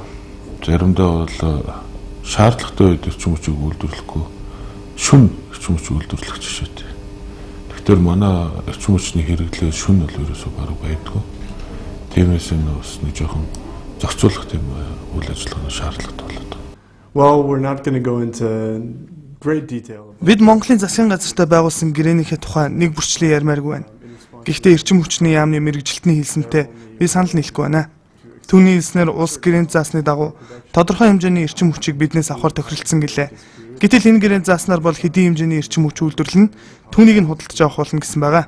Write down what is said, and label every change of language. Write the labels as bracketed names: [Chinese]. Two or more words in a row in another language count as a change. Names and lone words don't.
[Mongolian] Заримдаа бол шаардлагатай үед эрчим хүчийг үйлдвэрлэхгүй шүн эрчим хүчийг үйлдвэрлэх жишээтэй. Тэгэхээр манай эрчим хүчний хэрэглээ шүн бол ерөөсөө бараг байдгүй. Тиймээс энэ бас нэг жоохон зохицуулах тийм үйл ажиллагааны шаардлагатай болоод байна. [English] Well, we're not going to go into great detail. [Mongolian] Бид Монголын засгийн газартай байгуулсан гэрээнийхээ тухай нэг бүрчлэн ярмааргүй байна. Гэхдээ эрчим хүчний яамны мэрэгжилтний хэлсэнтэй би санал нийлэхгүй байна. Түүний хэлснээр улс гэрээнд заасны дагуу тодорхой хэмжээний эрчим хүчийг биднээс авахар тохиролцсон гэлээ. Гэтэл энэ гэрээнд зааснаар бол хэдийн хэмжээний эрчим хүч үйлдвэрлэн түүнийг нь худалдаж авах болно гэсэн байгаа.